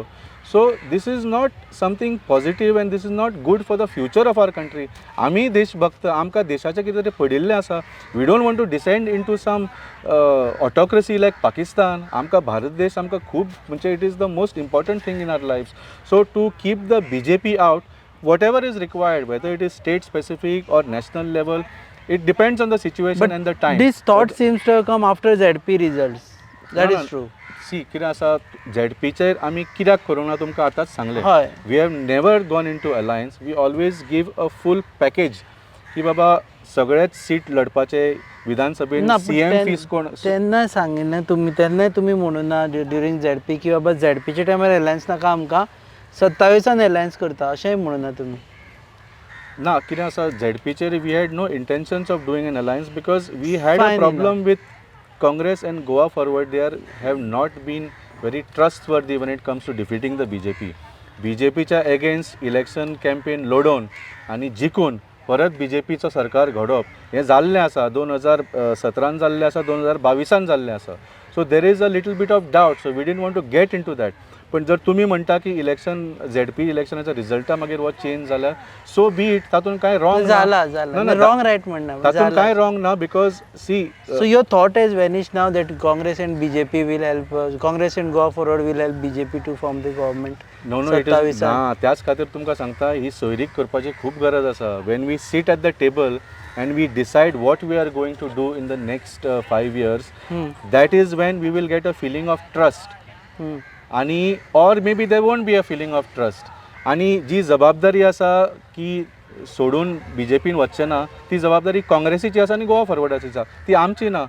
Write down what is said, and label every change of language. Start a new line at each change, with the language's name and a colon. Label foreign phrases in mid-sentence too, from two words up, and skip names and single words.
English: So this is not something positive and this is not good for the future of our country.
Konkani: आमी देशभक्त, आमकां देशाचें कितें तरी पडिल्लें आसा.
English: We don't want to descend into some autocracy like Pakistan.
Konkani: आमकां भारत देश आमकां खूब म्हणजे
English: it is the most important thing in our lifes. So to keep the BJP out, whatever is required, whether it is state specific or national level, it depends on the situation But and the time. this thought seems to have come after ZP results. That is true.
Konkani: सी कितें आसा, झेडपीचेर आमी कित्याक करूंक ना तुमकां आतांच सांगलें. हय.
English: We have never gone into alliance. We always give a full package
Konkani: की बाबा सगळेच सीट लडपाचे विधानसभेन ना CM फीस कोण. तेन्ना सांगिल्लें तुमी, तेन्नाय तुमी म्हणून ना ड्युरींग ZP की बाबा ZPच्या टायमार अलायन्स नाका आमकां, 27 अलायन्स करता अशेंय म्हणून ना तुमी. ना कितें आसा, झेडपीचेर
English: we had no intentions of doing an alliance because we had Fine a problem with Congress and Goa forward. They have not been very trustworthy when it comes to defeating the BJP.
Konkani: BJPच्या अगेन्स्ट
English: election campaign
Konkani: लडोवन आनी जिखून परत BJPचो सरकार घडोवप हें जाल्लें आसा. 2017 जाल्लें आसा, 2022 जाल्लें आसा.
English: So there is a little bit of doubt. So we didn't want to get into that.
Konkani: पण जर तुम्ही म्हणटा की इलेक्शन ZP इलेक्शनाच्या रिजल्टा मागीर वो चेंज जाला,
English: so be it.
Konkani: तातूंत कांय रॉंग जाला
English: wrong right
Konkani: म्हणना. तातूंत कांय रॉंग ना
English: because see. So your thought has vanished now that Congress and BJP will help, Congress and Goa forward will help BJP to form the government. No it is ना.
Konkani: त्याच खातीर तुमकां सांगता ही सोयरीक करपाची खूब गरज आसा.
English: When we sit at the table and we decide what we are going to do in the next 5 years, that is when we will get a feeling of trust. आणि or maybe there won't be a feeling of trust.
Konkani: आणि जी जबाबदारी आसा की सोडून BJPन वचचें ना, ती जबाबदारी काँग्रेसीची आसा आनी गोवा फॉरवर्डाची आसा, ती आमची ना.